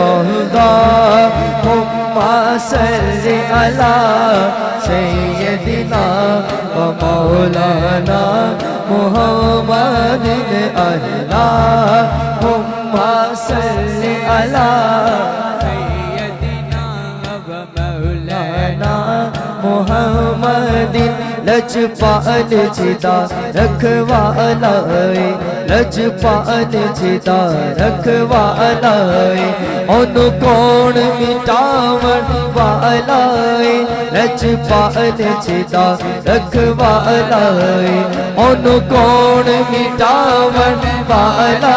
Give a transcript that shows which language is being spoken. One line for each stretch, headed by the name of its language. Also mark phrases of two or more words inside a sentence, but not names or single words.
Arabic: اللهم صل على سيدنا ومولانا محمد. اللهم صل على سيدنا ومولانا محمد.
Punjabi: لجپال جیدا رکھوالا لجپال جیدا رکھوالا اونوں کون مٹاون والا. لجپال جیدا رکھوالا اونوں کون مٹاون والا.